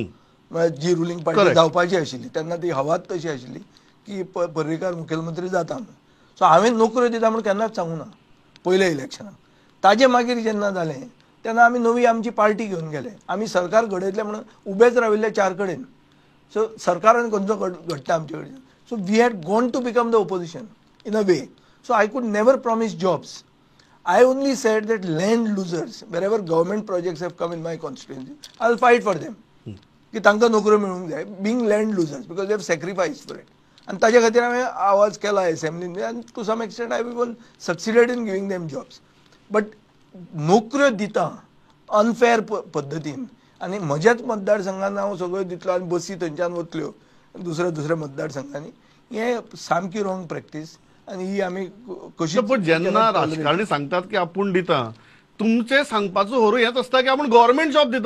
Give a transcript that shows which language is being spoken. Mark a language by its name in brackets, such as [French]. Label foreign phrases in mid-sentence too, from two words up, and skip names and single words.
[Konkani] म्हळ्यार जी रुलींग पार्टी जावपाची आशिल्ली तेन्ना ती हवाच तशी आशिल्ली की पर्रीकार मुखेलमंत्री जाता म्हणून. सो हांवें नोकऱ्यो दिता म्हणून केन्नाच सांगूं ना पयल्या इलेक्शनाक. ताजे मागीर जेन्ना जालें तेन्ना आमी नवी आमची पार्टी घेवन गेले. आमी सरकार घडयतले म्हणून उबेच राविल्ले 4 कडेन. सो सरकारान खंयचो घडटा आमचे कडेन. [English] So we had gone to become the opposition in a way. So I could never promise jobs. I only said that land losers, wherever government projects have come in my constituency, I'll fight for them. [Konkani] की तांकां नोकऱ्यो मेळूंक जाय, [English] being land losers, because they have sacrificed for it. [Konkani] आनी ताजे खातीर हांवें आवाज केला असेंब्लीन आनी [English] to some extent I even succeeded in giving them jobs. [Konkani] बट नोकऱ्यो दिता अनफेअर पद्दतीन आनी म्हज्याच मतदारसंघान हांव सगळ्यो दितलो आनी बसी थंयच्यान वतल्यो दुसऱ्या मतदारसंघांनी. हें सामकी [English] wrong practice. [Konkani] आनी ही आमी कशी. पण जेन्ना राजकारणी सांगतात की आपूण दिता, तुमचे सांगपाचो होरू हेच आसता की आपूण [English] government job [Konkani] दिता.